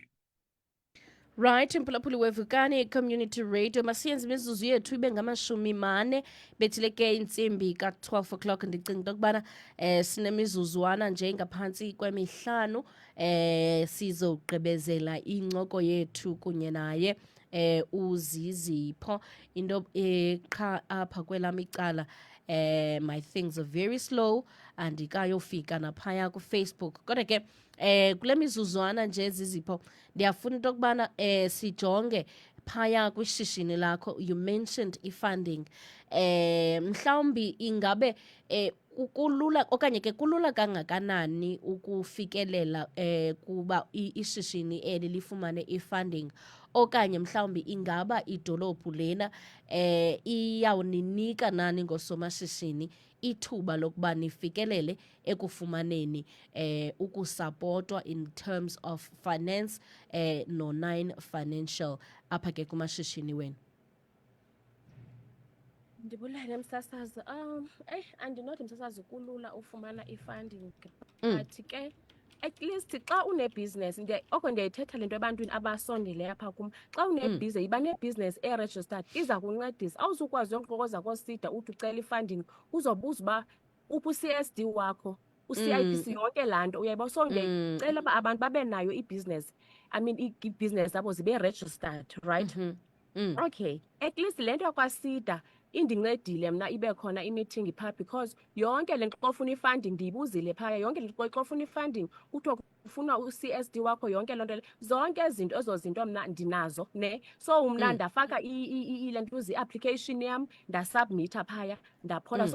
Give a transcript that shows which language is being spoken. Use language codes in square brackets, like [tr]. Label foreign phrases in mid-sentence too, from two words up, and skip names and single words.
[xh] Right, mphulaphuli wevukani community radio masiyenze imizuzu yethu ibe ngamashumi 4 bethileke insimbi ka-12 o'clock. Ndicinga into yokubana sinemizuzwana nje ngaphansi kwemihlanu sizogqibezela incoko yethu kunye naye uzizipho into qha apha kwelam icala [en] my things are very slow [xh] andikayofika naphaya kuFacebook kodwa ke kule mizuzwana nje zizipho ndiyafuna into yokubana sijonge phaya kwishishini lakho. [en] You mentioned [xh] i-funding mhlawumbi ingabe kulula okanye ke kulula kangakanani ukufikelela kuba ishishini eli lifumane i-funding okanye mhlawumbi ingaba idolophu lena iyawuninika nani ngosomashishini ithuba lokuba nifikelele ekufumaneni ukusapotwa [en] in terms of finance [xh] no-9 financial apha ke kumashishini wenu. Ndibulele msasazi. Andinothi msasazi kulula ufumana i-funding. But ke [en] at least [xh] xa une-business oko ndiyayithetha le nto ebantwini abasondele apha kum. Xa une-business yiba ne-business e-registered iza kuncedisa. Awuzukwazi uyoqokoza koSIDA uthi ucela i-funding uzobuza uba uphi u-CSD wakho u-CIPC yonke laa nto uyayiba. So ndiyacela uba abantu babe nayo i-business, [en] I mean [xh] i-business zabo zibe registered, right? Okay, [en] at least [xh] le nto yakwaSIDA indincedile mna ibe khona i-meeting phaa because yonke le nto xa ufuna i-funding ndiyibuzile phaya. Yonke le nto xa ufuna i-funding kuthiwa ufuna u-CSD wakho yonke loo nto zonke ezo zinto mna ndinazo ne. So mna ndafaka le nto i-application yam ndasubmitha phaya ndaphola.